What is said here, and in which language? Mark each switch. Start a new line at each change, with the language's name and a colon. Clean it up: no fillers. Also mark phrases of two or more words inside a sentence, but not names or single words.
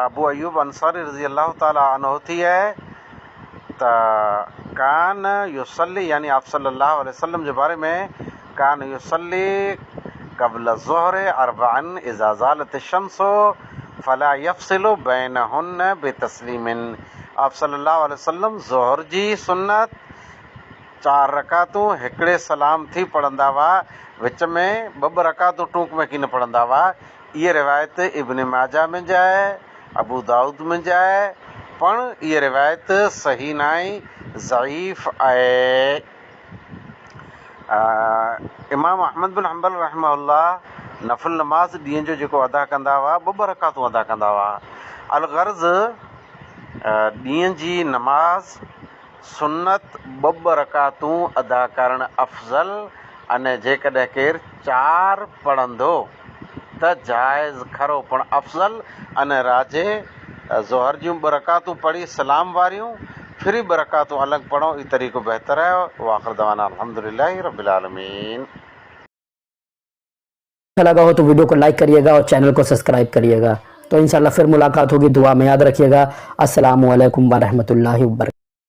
Arabic: أبو أيوب الأنصاري رضي الله تعالى عنه
Sindhi: थी आहे त
Arabic: كان يصلي,
Sindhi: यानी आप
Arabic: صلى الله عليه وسلم
Sindhi: जे बारे में,
Arabic: كان يصلي قبل الظهر أربعا إذا زالت الشمس فلا يفصل بينهن بتسليم.
Sindhi: आप
Arabic: صلى الله عليه وسلم
Sindhi: ज़ोहर जी सुन्नत 4 रकातूं हिकिड़े सलाम थी पढ़ंदा हुआ, विच में 2 रकातूं टूक में की न पढ़ंदा हुआ। इहा रिवायत इब्न माजा में जाए, अबू दाऊद में जाए, पण इहा रिवायत सही न आहे, ज़ईफ़ आहे। इमाम अहमद बिन हंबल रहमहुल्लाह नफ़िल नमाज़ ॾींहं जो जेको अदा कंदा हुआ 2 रकातूं अदा कंदा हुआ। अलगर्ज़ ॾींहं जी नमाज़ सुन्नत 2 रकातूं अदा करणु अफ़ज़ल, अने जेकॾहिं केरु 4 पढ़ंदो त जाइज़ खरो पण अफ़ज़ल, अने राजे ज़ोहर जूं 2 रकातूं पढ़ी सलाम वारियूं, फिर 2 रकातूं अलॻि पढ़ो, ई तरीक़ो बहितर है।
Arabic: وآخر دعوانا الحمد لله رب العالمين.
Hindi: अच्छा लगा हो तो वीडियो को लाइक करिएगा और चैनल को सब्सक्राइब करिएगा। तो इंशाल्लाह फिर मुलाकात होगी, दुआ में याद रखिएगा।
Arabic: السلام عليكم ورحمة الله وبركاته.